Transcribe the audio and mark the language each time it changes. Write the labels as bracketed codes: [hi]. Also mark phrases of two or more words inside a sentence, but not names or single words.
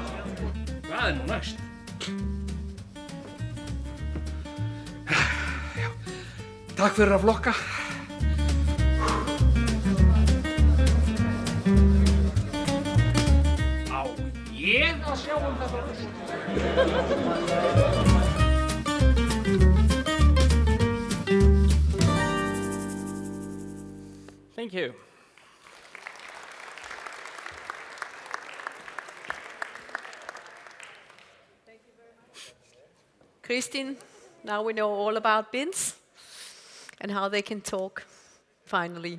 [is] Hvað er nú næst? Já. Takk fyrir að flokka. Á ég að sjá þetta rusl? [en] Thank you. Kristin, now we know all about bins and how they can talk, finally.